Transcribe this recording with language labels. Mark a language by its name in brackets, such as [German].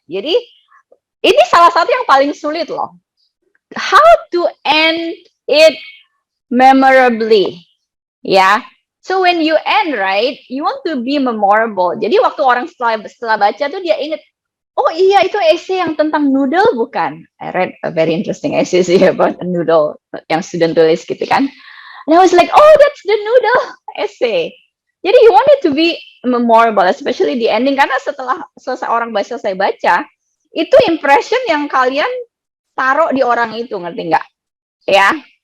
[Indonesian] Jadi, ini salah satu yang paling sulit loh. [English] How to end it memorably. Ya, so when you end, right, you want to be memorable. [Indonesian] Jadi waktu orang setelah baca tuh dia inget, oh iya itu essay yang tentang noodle bukan? [English] I read a very interesting essay about a noodle [Indonesian] yang student tulis gitu kan. [English] And I was like, oh that's the noodle essay. [Indonesian] Jadi [English] you want it to be memorable, especially the ending, [Indonesian] karena setelah selesai orang selesai baca, itu impression yang kalian taruh di orang itu, ngerti nggak? Ya.